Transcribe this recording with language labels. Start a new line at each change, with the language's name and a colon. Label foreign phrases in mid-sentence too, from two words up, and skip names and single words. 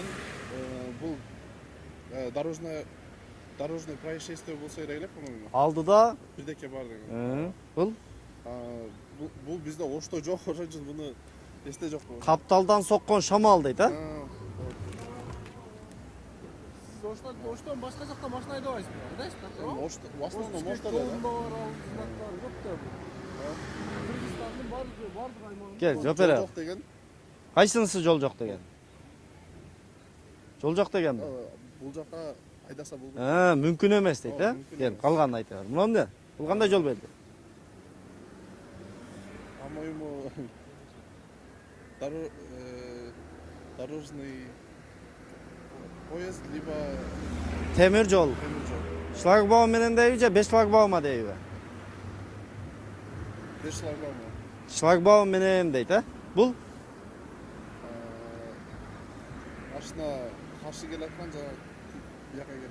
Kyrgyz: Бул
Russian: дорожный происшествие
Kyrgyz: болсо керек эле, по-моему. алдыда. Бирдеке бар деген. Бул Бул бизде Ошто жок, ошон үчүн буну эсте жок. капталдан соккон шамал дейт, а? Оштон башка жакта машина айдабайсызбы? Айдайсызбы? Ошто,
Russian: в основном
Kyrgyz: Ошто эле. Кыргызстандын бардык аймагында Кел, жооп берер. Жок деген. Кайсынысы жол жок деген? Жол жок дегенби? Бул жака айдаса болду. Мүмкүн эмес дейт, а? Мүмкүн Кел, эмес. калганын айта бер. Мына эмне? Бул кандай жол белги?
Russian: По-моему, дорожный поезд, либо
Kyrgyz: Темир жол. темир жол. Шлагбаум менен дейби же 5 шлагбаума дейби? 5 шлагбаум. Шлагбаум менен дейт, а? Бул Машина каршы келаткан жана бияка келет.